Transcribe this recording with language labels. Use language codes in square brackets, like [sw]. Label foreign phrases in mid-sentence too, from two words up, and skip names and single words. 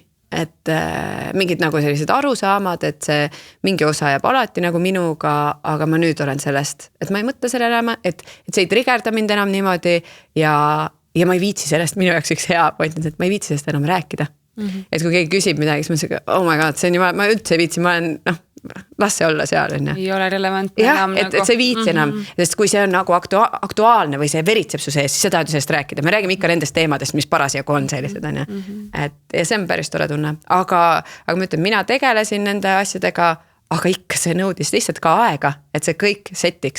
[et] Et mingid nagu sellised arusaamad, et see mingi osa jääb alati nagu minuga, aga ma nüüd olen sellest, et ma ei mõtle sellele, et see ei triggerda mind enam niimoodi ja ma ei viitsi sellest, minu jaoks üks hea point, et ma ei viitsi sellest enam rääkida. Et kui keegi küsib midagi, siis ma ütlen, [en] oh my god, [et] see on ma üldse ei viitsi, ma olen, las see olla seal. Ei ole relevantne enam. Et see ei viitsi enam, sest kui see on nagu aktuaalne või see veritseb su sees, siis sa tahad ju sellest rääkida. Me räägime ikka nendest teemadest, mis parasjagu on sellised. Ja see on päris tore tunne. Aga ma ütlen, mina tegelesin nende asjadega, aga ikka see nõudis lihtsalt ka aega, et see kõik setiks.